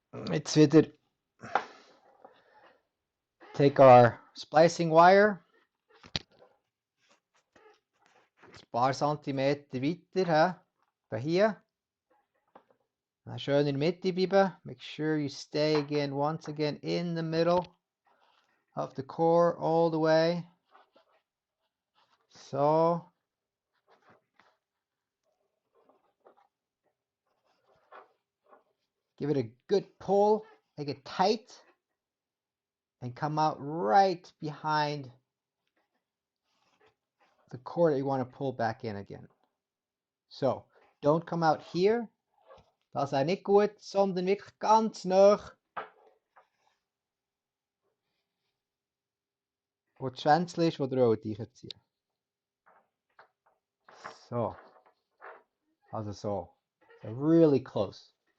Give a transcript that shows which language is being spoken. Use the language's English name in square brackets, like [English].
[German] Jetzt wieder [English] take our splicing wire. [German] Ein paar Zentimeter weiter. Von hier. [English] Now [German] schön in der Mitte bleiben. [English] Make sure you stay again, once again, in the middle of the core all the way. So. Give it a good pull, make it tight, and come out right behind the cord that you want to pull back in again. So, don't come out here. [German] Das ist nicht gut, sondern wirklich ganz nah, wo das Schwänzchen ist, wo ihr reinziehen. [English] So. [German] Also so. [English] So really close.